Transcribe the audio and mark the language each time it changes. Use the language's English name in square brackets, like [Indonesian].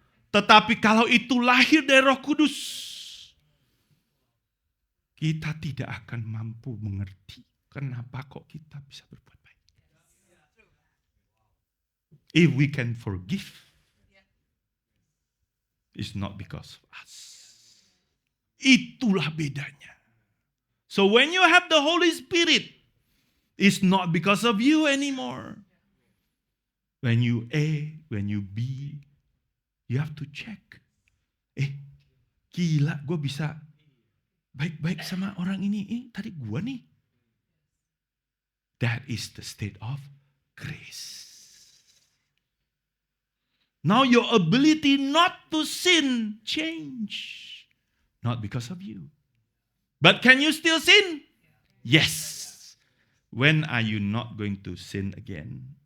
[Indonesian] Tetapi kalau itu lahir dari Roh Kudus, kita tidak akan mampu mengerti kenapa kok kita bisa berbuat baik. [English] If we can forgive, it's not because of us. [Indonesian] Itulah bedanya. [English] So when you have the Holy Spirit, it's not because of you anymore. When you A, when you B, you have to check. [Indonesian] Gila, gue bisa baik-baik sama orang ini. Tadi gue nih. [English] That is the state of grace. Now your ability not to sin change. Not because of you. But can you still sin? Yes. When are you not going to sin again?